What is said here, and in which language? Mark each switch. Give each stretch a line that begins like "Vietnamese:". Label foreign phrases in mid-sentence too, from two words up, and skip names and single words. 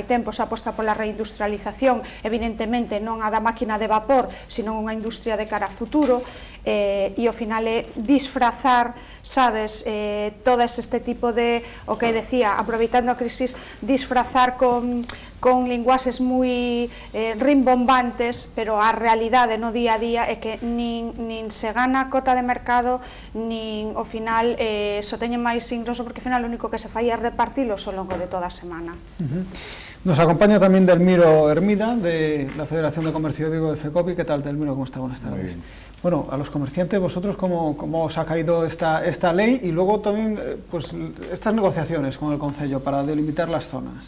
Galician: tempo, se aposta pola reindustrialización, evidentemente non a da máquina de vapor, sino unha industria de cara a futuro, e ao final é disfrazar, sabes, todo este tipo de, o que decía, aproveitando a crisis, disfrazar con linguaxes moi rimbombantes, pero a realidade no día a día é que nin se gana cota de mercado, nin ao final só teñen máis ingreso, porque ao final o único que se fai é repartilos ao longo de toda a semana.
Spanish: Nos acompaña también Delmiro Hermida, de la Federación de Comercio de Vigo, de FECOPI. ¿Qué tal, Delmiro? ¿Cómo está? Buenas tardes. Bueno, a los comerciantes, vosotros, ¿cómo os ha caído esta ley? Y luego también pues, estas negociaciones con el Concello para delimitar las zonas.